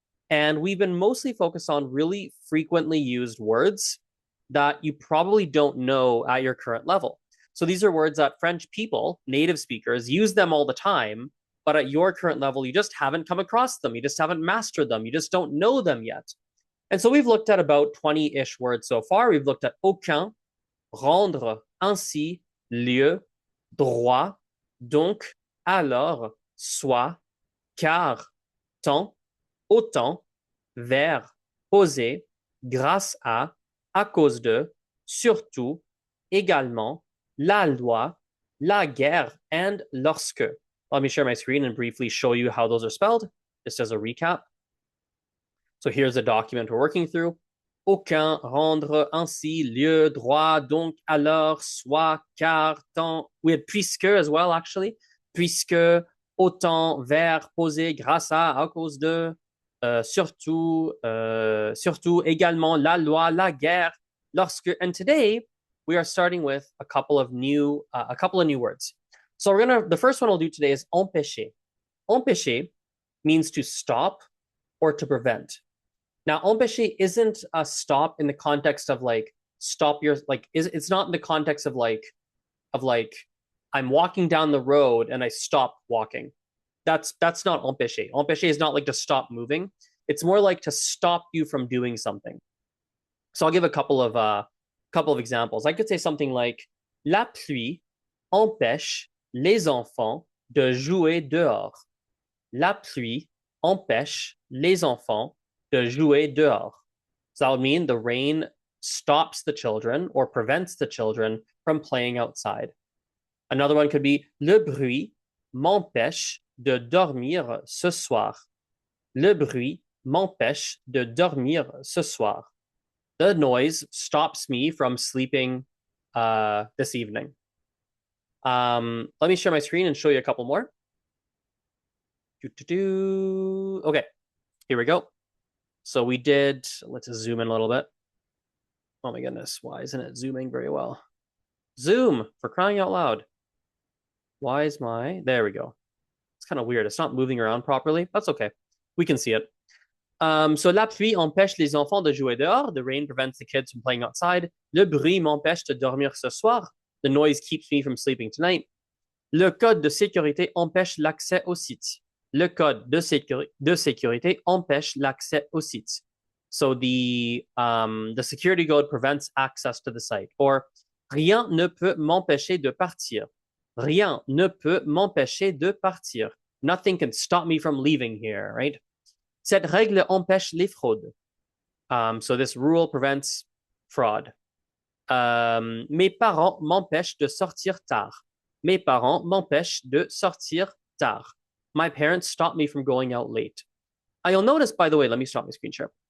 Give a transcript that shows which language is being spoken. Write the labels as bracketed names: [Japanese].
[English] And we've been mostly focused on really frequently used words that you probably don't know at your current level. So these are words that French people, native speakers, use them all the time, but at your current level, you just haven't come across them. You just haven't mastered them. You just don't know them yet. And so we've looked at about 20-ish words so far. We've looked at aucun, rendre, ainsi, lieu, droit, donc, alors, soit, car, tant, autant, vers, poser, grâce à cause de, surtout, également, la loi, la guerre, and lorsque. Let me share my screen and briefly show you how those are spelled, just as a recap. So here's the document we're working through. [French] Aucun, rendre, ainsi, lieu, droit, donc, alors, soit, car, tant. [English] We had puisque as well, actually. [French] Puisque, autant, vers, poser, grâce à cause de, surtout, également, la loi, la guerre, lorsque. [English] And today, we are starting with a couple of new words. So the first one we'll do today is empêcher. Empêcher means to stop or to prevent. Now, empêcher isn't a stop in the context of like stop your it's not in the context of like I'm walking down the road and I stop walking. That's not empêcher. Empêcher is not like to stop moving. It's more like to stop you from doing something. So I'll give a couple of examples. I could say something like [French] la pluie empêche les enfants de jouer dehors. La pluie empêche les enfants de jouer dehors. [English] So that would mean the rain stops the children or prevents the children from playing outside. Another one could be [French] le bruit m'empêche de dormir ce soir. Le bruit m'empêche de dormir ce soir. [English] The noise stops me from sleeping this evening. Let me share my screen and show you a couple more. Okay, here we go. So we did, let's zoom in a little bit. Oh my goodness, why isn't it zooming very well? Zoom, for crying out loud. Why is there we go. It's kind of weird. It's not moving around properly. That's okay. We can see it. [French] So la pluie empêche les enfants de jouer dehors. [English] The rain prevents the kids from playing outside. [French] Le bruit m'empêche de dormir ce soir. [English] The noise keeps me from sleeping tonight. [French] Le code de sécurité empêche l'accès au site. Le code de sécurité empêche l'accès au site. [English] So the security code prevents access to the site. [French] Or rien ne peut m'empêcher de partir. Rien ne peut m'empêcher de partir. [English] Nothing can stop me from leaving here, right? [French] Cette règle empêche les fraudes. [English] So this rule prevents fraud. [French] Mes parents m'empêchent de sortir tard. Mes parents m'empêchent de sortir tard. [English] My parents stop me from going out late. You'll notice, by the way, let me stop my screen share.